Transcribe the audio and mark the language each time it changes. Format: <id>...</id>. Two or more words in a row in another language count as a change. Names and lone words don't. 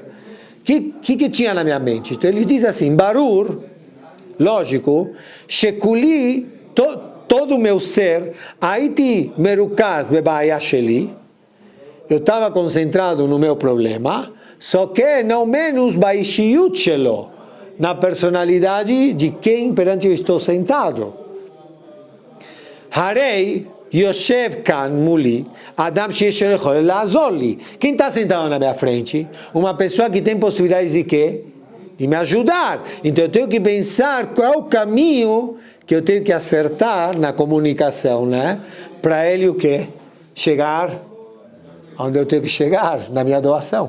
<pt>O que tinha na minha mente? Então ele diz assim, Barur, lógico, Shekuli, todo o meu ser,</pt> <he>הייתי מרוכז בבעיה שלי,</he> <pt>eu estava concentrado no meu problema, só que não menos</pt> <he>באישיות שלו,</he> <pt>na personalidade de quem perante eu estou sentado.</pt> <he>הרי יושב כאן מולי, אדם שיש לו יכול לעזור לי.</he> <pt>Quem está sentado na minha frente? Uma pessoa que tem possibilidades de quê? De me ajudar. Então eu tenho que pensar qual é o caminho que eu tenho que acertar na comunicação, né? Para ele o quê? Chegar onde eu tenho que chegar, na minha doação.</pt>